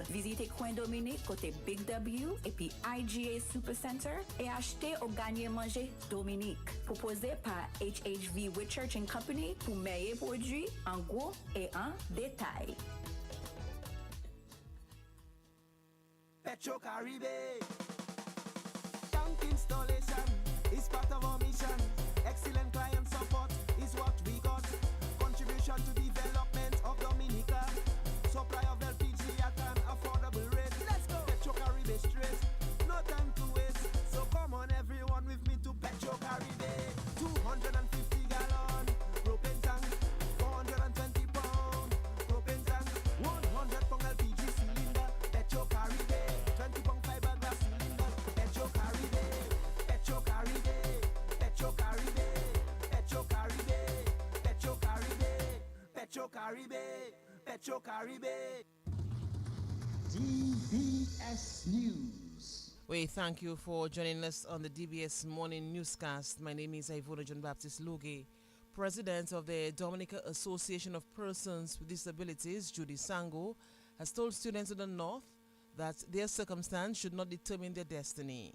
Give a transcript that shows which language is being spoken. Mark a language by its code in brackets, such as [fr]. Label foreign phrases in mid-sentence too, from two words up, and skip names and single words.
[fr] Visitez Coin Dominique côté Big W et puis IGA Supercenter et achetez ou gagner manger Dominique. Proposé par HHV Whitchurch & Company pour meilleurs produits en gros et en détail. [en] Petro Caribe. Tank installation is part of our mission. Excellent client support is what we got. Contribution to development of Dominica. Supply of LPG at an affordable rate. Let's go. Petro Caribe straight. No time to waste. So come on everyone with me to Petro Caribe. 250 gallon propane tank. 420 pound propane tank. 100 pound LPG cylinder. Petro Caribe. 20 pound fiberglass cylinder. Petro Caribe. Petro Caribe. Petro Caribe. Petro Caribe. Petro Caribe. Petro Caribe. Petro Caribe. DBS News. We thank you for joining us on the DBS Morning Newscast. My name is Ivona John Baptist Luge. President of the Dominica Association of Persons with Disabilities, Judy Sango, has told students of the North that their circumstance should not determine their destiny.